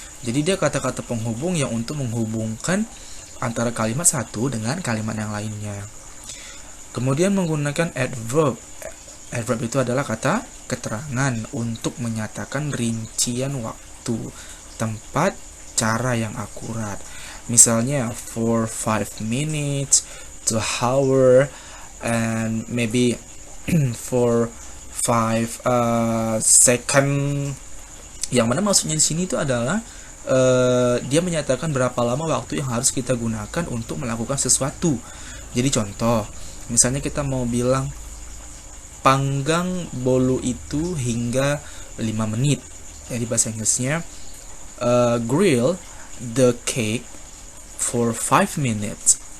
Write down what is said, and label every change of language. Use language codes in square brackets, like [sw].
[id] Jadi dia kata-kata penghubung yang untuk menghubungkan antara kalimat satu dengan kalimat yang lainnya. Kemudian menggunakan adverb. Adverb itu adalah kata keterangan untuk menyatakan rincian waktu, tempat, cara yang akurat. Misalnya [en] for 5 minutes, to hour, and maybe for 5 second. [id] Yang mana maksudnya di sini itu adalah dia menyatakan berapa lama waktu yang harus kita gunakan untuk melakukan sesuatu. Jadi contoh, misalnya kita mau bilang panggang bolu itu hingga 5 menit. Jadi bahasa Inggrisnya [en] grill the cake for 5 minutes.